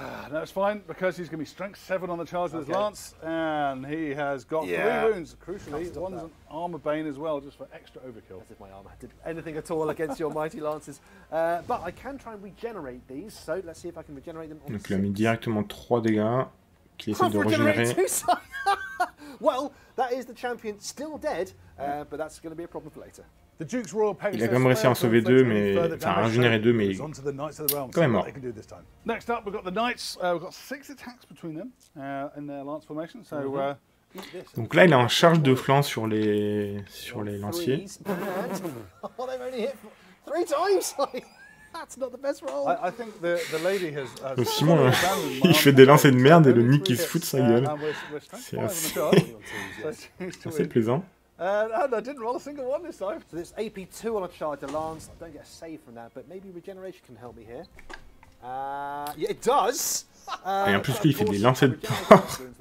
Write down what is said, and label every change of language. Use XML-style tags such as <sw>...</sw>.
<en>That's fine, because he's going to be strength 7 on the charge with his lance, and he has got 3 wounds. Crucially, one's an armor bane as well, just for extra overkill. As if my armor did anything at all against your mighty lances. But I can try and regenerate these, so let's see if I can regenerate them.</en> <fr>Donc il a mis directement 3 dégâts, qu'il essaie de régénérer.</fr> <en>Well, that is the champion still dead, but that's going to be a problem for later.</en> <fr>Il a quand même réussi à en sauver 2, mais enfin à régénérer 2, mais quand même mort.</fr> <en>Next up, we've got the knights. We've got 6 attacks between them in their lance formation. So,</en> <fr>donc là, il est en charge de flanc sur les lanciers.</fr> <en>Oh, they've only hit 3 times. That's not the best roll. I think the lady has</en> <fr>Simon, il fait des lancers de merde et le Nick il se fout de sa gueule. C'est assez plaisant.</fr> <en>And I didn't roll a single one this time. So this AP2 on a charge to lance. I don't get a save from that, but maybe regeneration can help me here. Yeah, it does.</en> <fr>Et en plus, lui, il fait des lancers de porc.</fr>